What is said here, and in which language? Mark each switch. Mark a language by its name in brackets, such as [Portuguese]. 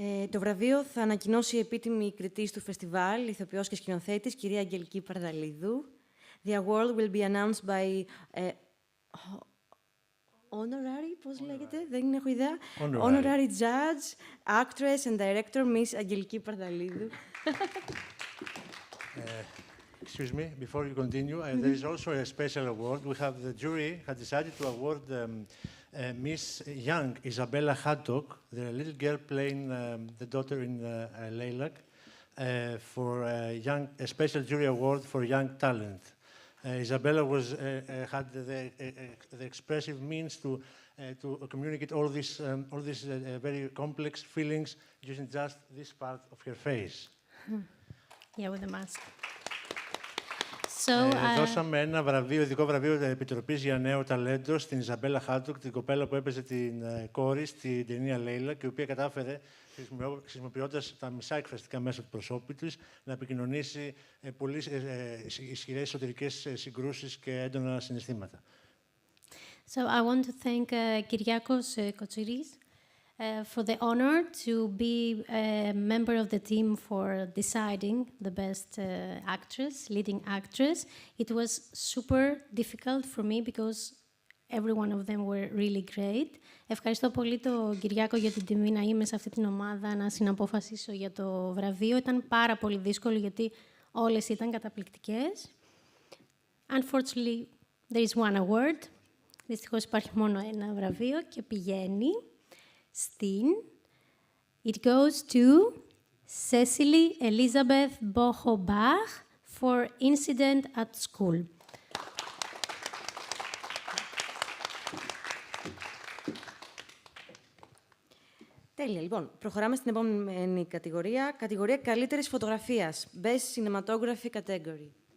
[Greek] Το βραβείο θα ανακοινώσει η επίτιμη κριτής του φεστιβάλ, ηθοποιός και σκηνοθέτης, κυρία Αγγελική Παρδαλίδου. [English] The award will be announced by honorary, [Greek] πώς λέγεται, δεν έχω ιδέα. [English] Honorary judge, actress and director, Miss Αγγελική Παρδαλίδου. Excuse me, before you continue, there is also a special award. We have the jury had decided to award Miss Young Isabella Haddock, the little girl playing the daughter in Lilac, for a special jury award for young talent. Isabella had the expressive means to communicate all these very complex feelings using just this part of her face. Yeah, with the mask. [Greek] Δώσαμε ένα βραβείο, ειδικό βραβείο Επιτροπής για νέο ταλέντο στην Ιζαμπέλα Χάντοκ, την κοπέλα που έπαιζε την κόρη στην ταινία Λέιλα και η οποία κατάφερε, χρησιμοποιώντας τα μισά εκφραστικά μέσα του προσώπου της, να επικοινωνήσει πολύ ισχυρές εσωτερικές συγκρούσεις και έντονα συναισθήματα. [English] So I want to thank Kyriakos Kotsiris for the honor to be a member of the team for deciding the best actress, leading actress. It was super difficult for me because every one of them were really great. [Greek] Ευχαριστώ πολύ τον Κυριάκο για την τιμή να είμαι σε αυτή την ομάδα, να συναποφασίσω για το βραβείο. Ήταν πάρα πολύ δύσκολο γιατί όλες ήταν καταπληκτικές. [English] Unfortunately, there is one award. [Greek] Δυστυχώς υπάρχει μόνο ένα βραβείο και πηγαίνει στην... [English] It goes to Cecily Elizabeth Bohobach for Incident at School. [Greek] Τέλεια. Λοιπόν, προχωράμε στην επόμενη κατηγορία. Κατηγορία καλύτερης φωτογραφίας. [English] Best Cinematography Category.